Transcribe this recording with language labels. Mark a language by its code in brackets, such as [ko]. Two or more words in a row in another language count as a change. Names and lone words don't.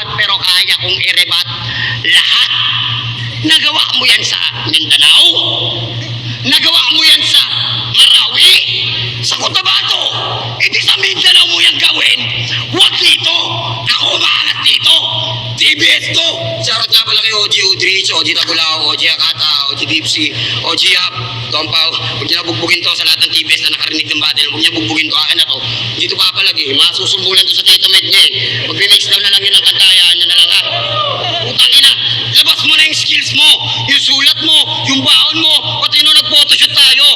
[tl] Pero kaya kong i-rebat lahat. Nagawa mo yan sa Mindanao? Nagawa mo yan sa Marawi? Sa Cotabato? Hindi sa Mindanao mo yan gawin. Huwag dito. Ako umaangat dito. TBS to. Sarot nga pala kay OG Udrich, OG Tagulao, OG Akata, OG Dipsy, OG Hap, Dompaw. Huwag niya bugbugin to sa lahat ng TBS na nakarinig ng battle. Huwag niya bugbugin to. Akin na to. Dito pa palagi. Masusumbulan to sa Tito Med niya eh. Mag-remix daw na lang yun ang kantayaan niya na lang ha. Utang ina. Labas mo na yung skills mo, yung sulat mo, yung baon mo, pati nung nag-photoshoot tayo.